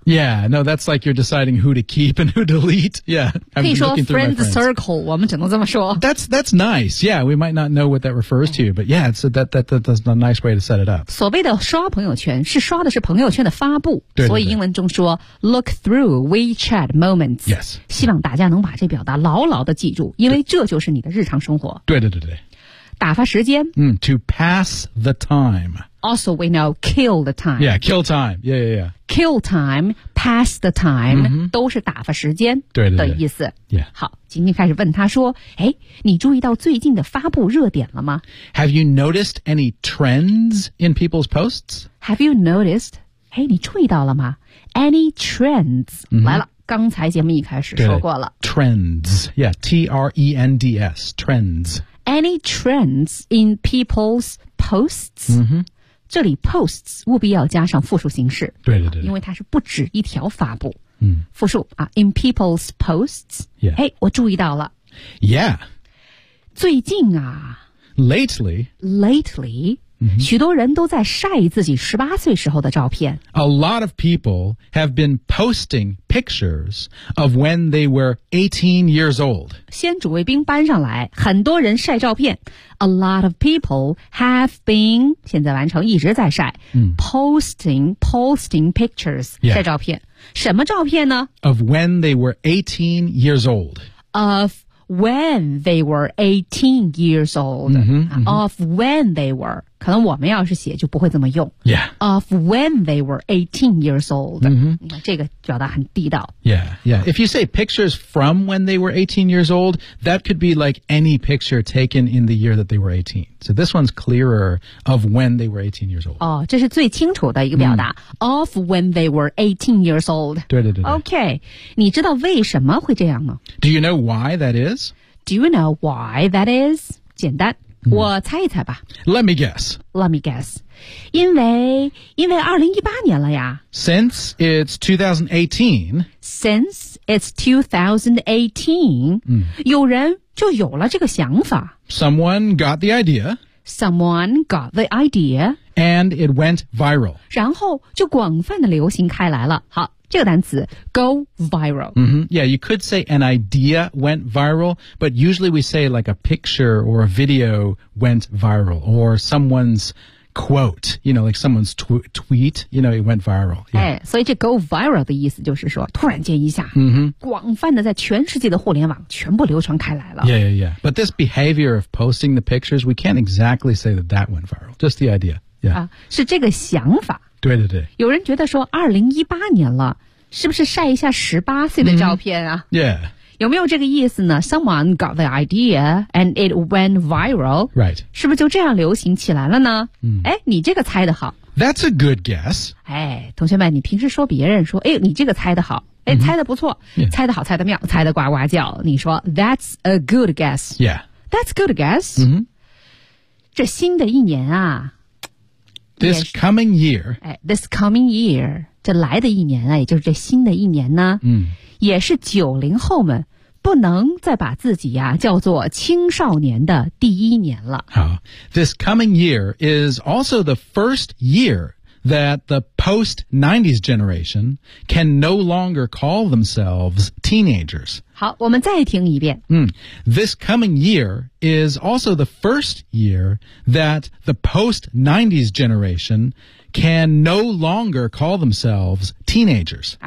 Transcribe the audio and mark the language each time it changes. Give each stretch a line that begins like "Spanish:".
English: Yeah, no, that's like you're deciding who to keep and who to delete. Yeah,
Chinese: I'm 可以说
English: friends circle,
Chinese: 我们只能这么说。
English: That's nice. Yeah, we might not know what that refers to, but yeah, it's that's a nice way to set it up.
Chinese: 所谓的刷朋友圈是刷的是朋友圈的发布，对对对，所以英文中说
English: look through WeChat moments. Yes.
Chinese: 希望大家能把这表达牢牢的记住，因为这就是你的日常生活。对对对对，打发时间。
English: 嗯 ，to pass the time. Also, we know kill the time. Yeah, kill time. Yeah, yeah, yeah. Kill time, pass the time,、 mm-hmm.
Chinese: 都是打发时间的意思。对对对 yeah. 好，晶晶开始问他说：“哎，你注意到最近的发布热点了吗
English: ？”Have you noticed any trends in people's posts? Have you noticed?
Chinese: 哎，你注意到了吗
English: ？Any trends?、 Mm-hmm.
Chinese: 来了。刚才节目一开始说过了
English: Trends Yeah, T-R-E-N-D-S Trends Any trends in people's posts、 mm-hmm.
Chinese: 这里 posts 务必要加上复数形式，对对 对因为它是不止一条发布、嗯、复数、
English: 啊、In people's posts、 yeah.
Chinese: 哎，我注意到了
English: Yeah
Chinese: 最近啊
English: Lately Mm-hmm.
Chinese: 许多人都在晒自己18岁时候的照片。
English: A lot of people have been posting pictures of when they were 18 years old.
Chinese: 先主谓宾搬上来，很多人晒照片。
English: A lot of people have been,
Chinese: 现在完成一直在晒、 mm.
English: posting pictures,、 yeah.
Chinese: 晒照片。什么照片呢？
English: Of when they were 18 years old. Of when they were,
Chinese: 可能我们要是写就不会这么用。
English: Yeah. Of when they were 18 years old.、 Mm-hmm.
Chinese: 这个表达很地道。
English: Yeah, yeah. If you say pictures from when they were 18 years old, that could be like any picture taken in the year that they were 18. So this one's clearer of when they were 18 years old.
Chinese: 哦，这是最清楚的一个表达。
English: Mm. Of when they were 18 years old.
Chinese: 对对对对。
English: Okay.
Chinese: 你知道为什么会这样吗？
English: Do you know why that is? Do you know why that is?
Chinese: 简单、
English: mm.
Chinese: 我猜一猜吧。
English: Let me guess.
Chinese: 因为2018年了呀。
English: Since it's 2018,、
Chinese: mm. 有人就有了这个想法。
English: Someone got the idea. And it went viral.
Chinese: 然后就广泛的流行开来了。好。这个单词 go viral、 mm-hmm.
English: Yeah, you could say an idea went viral, but usually we say like a picture or a video went viral, or someone's quote, you know, like someone's tweet, you know, it went viral、yeah.
Chinese: 哎、所以这 go viral 的意思就是说突然间一下、 mm-hmm. 广泛的在全世界的互联网全部流传开来了
English: Yeah, yeah, yeah. But this behavior of posting the pictures, we can't exactly say that went viral, just the idea、yeah.
Chinese: 啊、是这个想法对对对，有人觉得说2018年了，是不是晒一下18岁的照片啊、
English: mm-hmm. Yeah.
Chinese: 有没有这个意思呢？
English: Someone got the idea and it went viral. Right.
Chinese: 是不是就这样流行起来了呢？哎、mm. ，你这个猜得好。
English: That's a good guess.
Chinese: 哎，同学们，你平时说别人说，哎，你这个猜得好，哎，猜得不错、
English: mm-hmm. yeah.
Chinese: 猜得好，猜得妙，猜得呱呱叫，你说
English: That's a good guess. Yeah. That's good guess. 嗯、mm-hmm.
Chinese: 这新的一年啊
English: This coming year. This coming year.
Chinese: 这来的一年啊，也就是这新的一年呢、嗯、也是90后们不能再把自己啊叫做青少年的第一年了。好。
English: This coming year is also the first year that the post-90s generation can no longer call themselves teenagers.
Chinese: 好，我们再听一遍。嗯。
English: This coming year is also the first year that the post-90s generation can no longer call themselves teenagers.